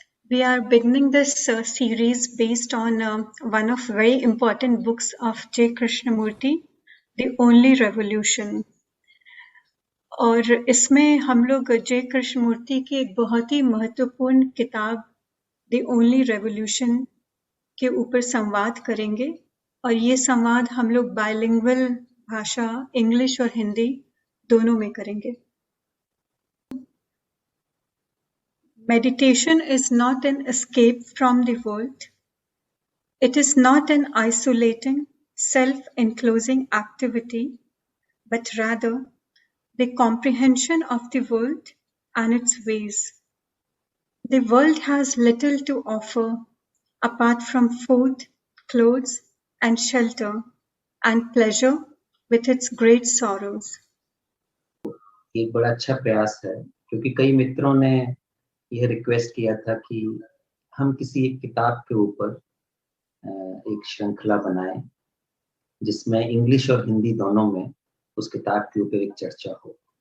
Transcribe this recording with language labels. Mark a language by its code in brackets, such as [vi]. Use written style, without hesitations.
[en] We are beginning this series based on one of very important books of J. Krishnamurti, The Only Revolution. [hi] और इसमें हम लोग जे कृष्णमूर्ति की एक बहुत ही महत्वपूर्ण किताब द ओनली रेवोल्यूशन के ऊपर संवाद करेंगे और ये संवाद हम लोग बायलिंगुअल भाषा इंग्लिश और हिंदी दोनों में करेंगे. [en] Meditation is not an escape from the world. It is not an isolating, self-enclosing activity, but rather the comprehension of the world and its ways. The world has little to offer apart from food, clothes, and shelter, and pleasure with its great sorrows. [hi] एक बड़ा अच्छा प्रयास है क्योंकि कई मित्रों ने यह रिक्वेस्ट किया था कि हम किसी एक किताब के ऊपर एक श्रृंखला बनाएं जिसमें इंग्लिश और हिंदी दोनों में उस किताब के ऊपर एक चर्चा हो.